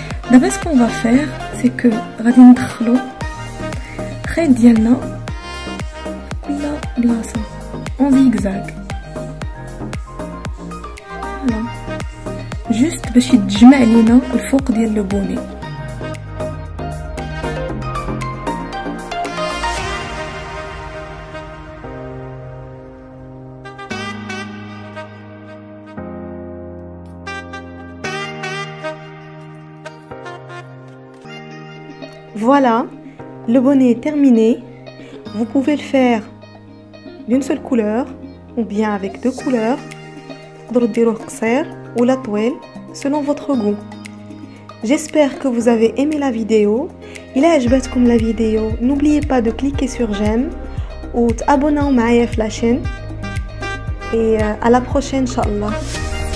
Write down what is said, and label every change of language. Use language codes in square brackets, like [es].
[fr] D'abord, ce qu'on va faire, c'est que [ar] غادي ندخلو خيط ديالنا كل بلاصة [fr] en zigzag. Voilà. [ar] Juste باش يتجمع لينا الفوق ديال لو بوني. [fr] Voilà, le bonnet est terminé. Vous pouvez le faire d'une seule couleur ou bien avec deux couleurs. [ar] تقدروا ديروه قصير ولا طويل [fr] selon votre goût. J'espère que vous avez aimé la vidéo. [ar] إلا عجبتكم [fr] la vidéo, n'oubliez pas de cliquer sur j'aime ou t'abonner [ar] معايا في [fr] la chaîne. Et à la prochaine, Inch'Allah.